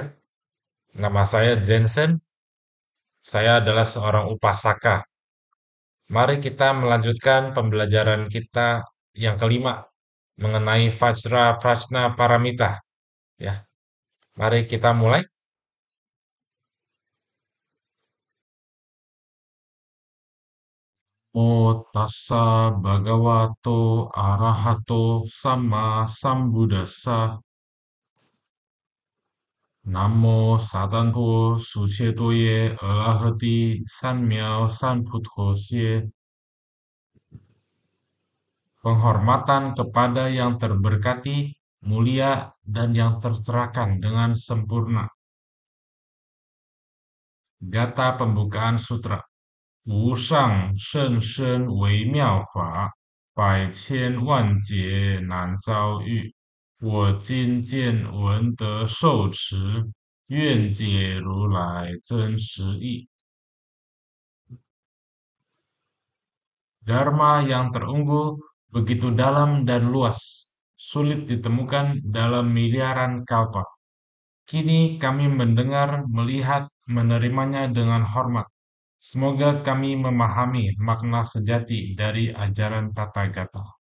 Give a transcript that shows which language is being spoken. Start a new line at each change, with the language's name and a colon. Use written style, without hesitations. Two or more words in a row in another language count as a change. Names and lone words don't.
Indonesian: Nama saya Jensen, saya adalah seorang upasaka. Mari kita melanjutkan pembelajaran kita yang kelima mengenai Vajra Prajna Paramita. Ya, mari kita mulai.
Pali: Namo tassa bhagavato arahato sama sambuddhassa. Namo Sadanpo Suchetoye Arahati Sanmiao Sanputhosie.
Indonesian: Penghormatan kepada yang terberkati, mulia, dan yang tercerahkan dengan sempurna. Gata pembukaan sutra.
Chinese: 无上甚深微妙法，百千万劫难遭遇。我今见闻得受持，愿解如来真实义。
Indonesian: Dharma yang terunggul begitu dalam dan luas, sulit ditemukan dalam miliaran kalpa. Kini kami mendengar, melihat, menerimanya dengan hormat. Semoga kami memahami makna sejati dari ajaran Tathagata.